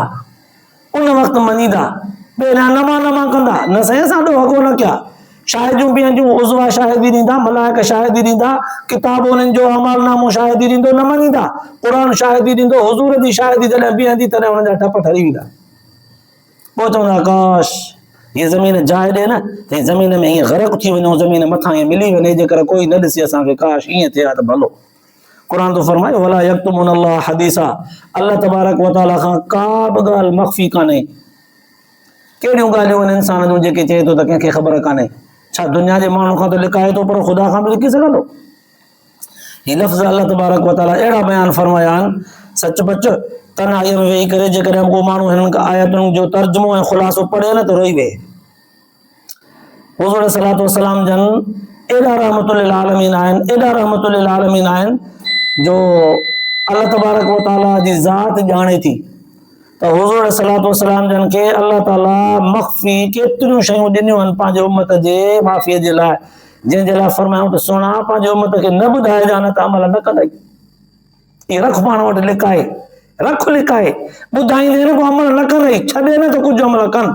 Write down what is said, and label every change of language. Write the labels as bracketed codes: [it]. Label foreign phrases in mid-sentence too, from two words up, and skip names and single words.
[sd] उन वक़्तु मञीदा, ॿेरा नमा कंदा, न साईं असां ॾो हगो न कया, शाहिदियूं बीहंदियूं, उज़वा शाहिदी ॾींदा, मलाइक शाहिदी ॾींदा, किताब उन्हनि जो अमालनामो शाहिदी ॾींदो, न मञीदा, क़ुरान शाहिदी ॾींदो, हुज़ूर जी शाहिदी जॾहिं बीहंदी तॾहिं हुननि जा ठप ठरी वेंदा। पोइ चवंदा काश हीअ ज़मीन जाइ ॾे न त ज़मीन में हीअं ग़रक़ थी वञूं, ज़मीन मथां हीअं मिली वञे, जेकर कोई न ॾिसे असांखे, काश ईअं थिए हा त भलो। क़ुरान तो फरमाए [ar] ولا يكتمون الله حديثا, الله تبارك وتعالى [sd] खां का बि ॻाल्हि मख़फ़ी कान्हे। कहिड़ियूं ॻाल्हियूं आहिनि इंसान जूं जेके चए थो त कंहिंखे ख़बर कान्हे? छा दुनिया जे माण्हू खां त लिकाए थो पर ख़ुदा खां बि लिकी सघंदो? ही लफ़्ज़ [ar] الله تبارك وتعالى [sd] अहिड़ा बयान फरमाया आहिनि, सचपच तन्हाईअ में वेही करे जेकॾहिं को माण्हू हिननि आयतुनि जो तर्जुमो ऐं ख़ुलासो पढ़े न त रोई वेहे। हुज़ूर [ar] صلى الله عليه وسلم [sd] जन एॾा [ar] رحمة العالمين [sd] आहिनि, एॾा [ar] رحمة العالمين [sd] आहिनि जो [ar] الله تبارك وتعالى [sd] जी ज़ात ॼाणे थी त हुज़ूर [ar] صلى الله عليه وسلم [sd] जन खे अल्लाह ताला मख़फ़ी केतिरियूं शयूं ॾिनियूं आहिनि पंहिंजे उम्मत जे माफ़ीअ जे लाइ, जंहिंजे लाइ फरमायूं त सुहिणा पंहिंजे उम्मत खे न ॿुधाइजां न त अमल न कंदई, इहे रख पाण वटि लिकाए, रख लिकाए, ॿुधाईंदे न को अमल न कंदई, छॾे न त कुझु अमल कनि।